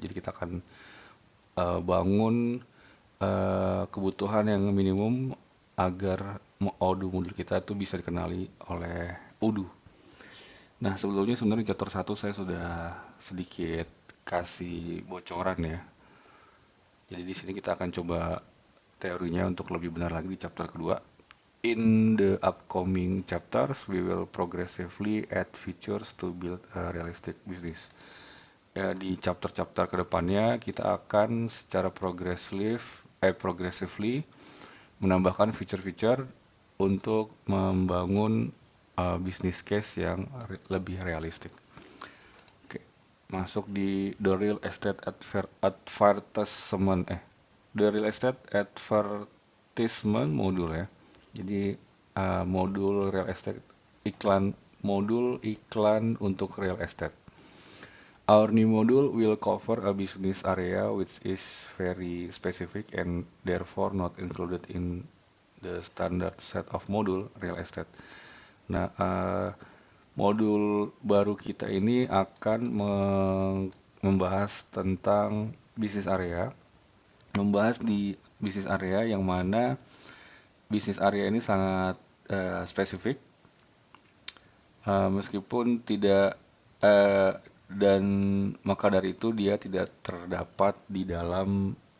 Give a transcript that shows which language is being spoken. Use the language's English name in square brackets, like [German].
[Indonesian] Jadi kita akan bangun kebutuhan yang minimum agar Odoo modul kita itu bisa dikenali oleh Odoo. Nah, sebelumnya sebenarnya di chapter 1 saya sudah sedikit kasih bocoran ya. Jadi di sini kita akan coba teorinya untuk lebih benar lagi di chapter kedua. [English] In the upcoming chapters, we will progressively add features to build a realistic business. [Indonesian] Ya, di chapter-chapter kedepannya kita akan secara progressively menambahkan feature-feature untuk membangun business case yang lebih realistik. Oke, masuk di [English] the real estate advertisement [Indonesian] the real estate advertisement modul ya. Jadi modul real estate modul iklan untuk real estate. [English] Our new module will cover a business area which is very specific and therefore not included in the standard set of module real estate. [Indonesian] Nah, modul baru kita ini akan membahas tentang bisnis area, membahas di bisnis area yang mana bisnis area ini sangat spesifik, meskipun tidak dan maka dari itu dia tidak terdapat di dalam